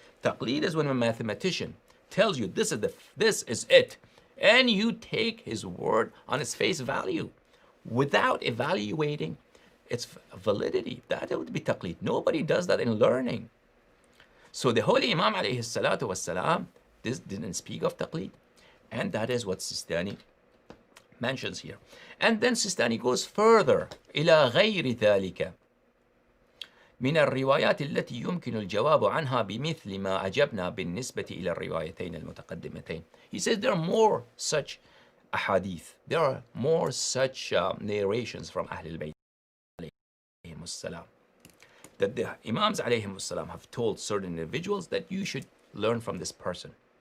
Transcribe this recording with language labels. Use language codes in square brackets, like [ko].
[en] Taqlid is when a mathematician tells you this is it, and you take his word on its face value without evaluating its validity. That would be taqlid. Nobody does that in learning. So the Holy Imam alayhi salatu wassalam, this didn't speak of taqlid, and that is what Sistani mentions here. And then Sistani goes further. [ar] إلى غير ذلك من الروايات التي يمكن الجواب عنها بمثل ما أجبنا بالنسبة إلى الروايتين المتقدمتين. [en] He says there are more such ahadith. There are more such narrations from Ahlul Bayt alayhim as-salam, that the Imams alayhim as-salam have told certain individuals that you should learn from this person.